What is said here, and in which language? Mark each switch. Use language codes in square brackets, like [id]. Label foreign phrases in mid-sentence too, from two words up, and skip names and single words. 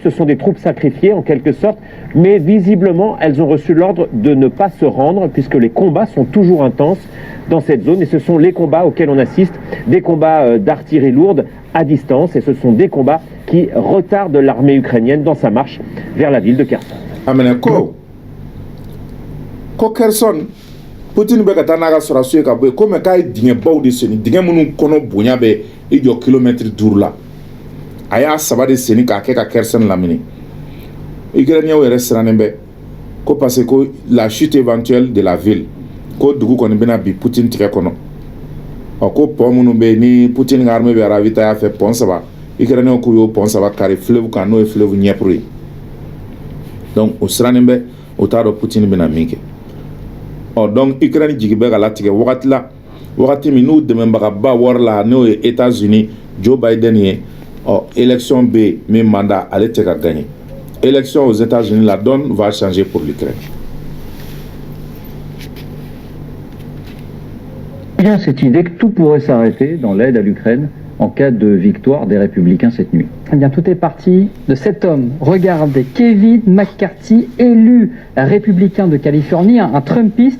[fr] Ce sont des troupes sacrifiées en quelque sorte, mais visiblement elles ont reçu l'ordre de ne pas se rendre, puisque les combats sont toujours intenses dans cette zone, et ce sont les combats auxquels on assiste, des combats d'artillerie lourde à distance, et ce sont des combats qui retardent l'armée ukrainienne dans sa marche vers la ville de Kherson. [bm] Ko Kherson Poutine bɛ ka taa n'a ka sɔrɔsiw ye ka bɔ yen ko mɛ k'a ye dingɛbaw de senni dingɛ minnu kɔnɔ bonya bɛ i jɔ kilomètre 5 la a y'a 3 de senni k'a kɛ ka Kherson lamini Ukrainiens yɛrɛ sirannen bɛ ko [fr] parce que la chute éventuelle de la ville [bm] ko dugu kɔni bɛna bi Poutine tigɛ kɔnɔ ɔ ko pont minnu bɛ yen ni Poutine ka armée bɛ ravitailler a fɛ pont 3 Ukrainiens k'u y'o pont 3 kari fleuve kan n'o ye fleuve Dniepr ye donc o sirannen bɛ o t'a dɔn Poutine bɛna min kɛ. Donc Ukraine jigi bɛ ka latigɛ wagati min n'u dɛmɛbagaba wari la n'o ye États-Unis Joe Biden ye élection bɛ yen min mandat ale tɛ ka [fr] gagner élection aux États-Unis la donne va changer pour l'Ukraine. Il y a cette idée que tout pourrait s'arrêter dans l'aide à l'Ukraine en cas de victoire des Républicains cette nuit. Eh bien, tout est parti de cet homme. Regardez, Kevin McCarthy, élu républicain de Californie, un Trumpiste.